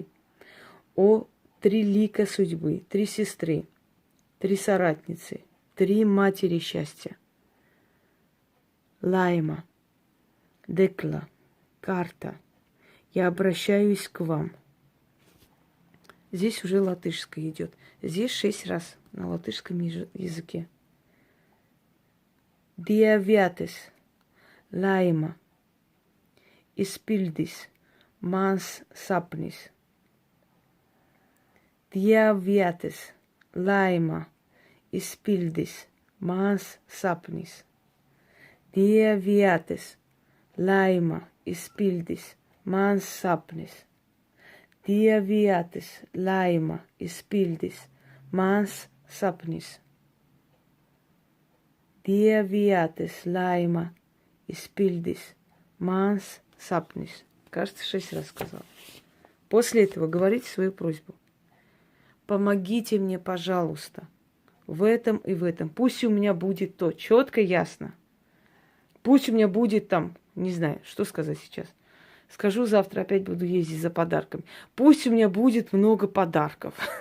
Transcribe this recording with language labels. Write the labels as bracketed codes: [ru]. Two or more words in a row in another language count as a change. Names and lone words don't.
[ru] О, 3 лика судьбы, 3 сестры, 3 соратницы, 3 матери счастья. Лайма, Декла, Карта, я обращаюсь к вам. Здесь уже латышское идет. Здесь 6 раз на латышском языке. [lv] Dievietes, laima, izpildis, mans sapnis. Dievietes, laima, izpildis, mans sapnis. Dievietes, laima, izpildis, mans sapnis. Dievietes, laima, izpildis, mans sapnis. Dievietes, laima, izpildis, mans sapnis. [ru] Кажется, 6 раз сказал. После этого говорите свою просьбу. Помогите мне, пожалуйста, в этом и в этом. Пусть у меня будет то, четко, ясно. Пусть у меня будет там, не знаю, что сказать сейчас. Скажу, завтра опять буду ездить за подарками. Пусть у меня будет много подарков.